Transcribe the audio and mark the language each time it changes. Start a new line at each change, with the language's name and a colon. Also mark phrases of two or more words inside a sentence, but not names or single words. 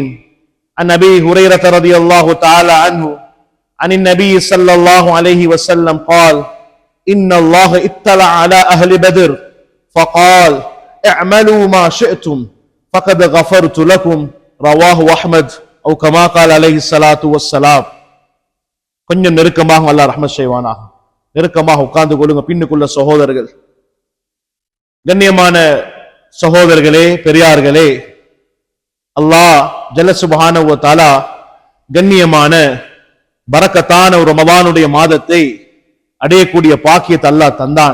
Arabic: عن أبي هريرة رضي الله تعالى عنه عن النبي صلى الله عليه وسلم قال: إن الله اطلع على أهل بدر فقال: اعملوا ما شئتم فقد غفرت لكم. رواه أحمد أو كما قال عليه الصلاة والسلام.
Tamil: கொஞ்சம் நெருக்கமாக அல்லாஹ் ரஹ்மத் செய்வானாக. நெருக்கமாக உட்கார்ந்து கொள்ளுங்க. பின்னுக்குள்ள சகோதரர்கள், கண்ணியமான சகோதரர்களே, பெரியார்களே,
Arabic: الله جل سبحانه وتعالى
Tamil: கண்ணியமான பரக்கத்தான ஒரு ரமதானுடைய மாதத்தை அடையக்கூடிய பாக்கியத்தை அல்லாஹ் தந்தான்.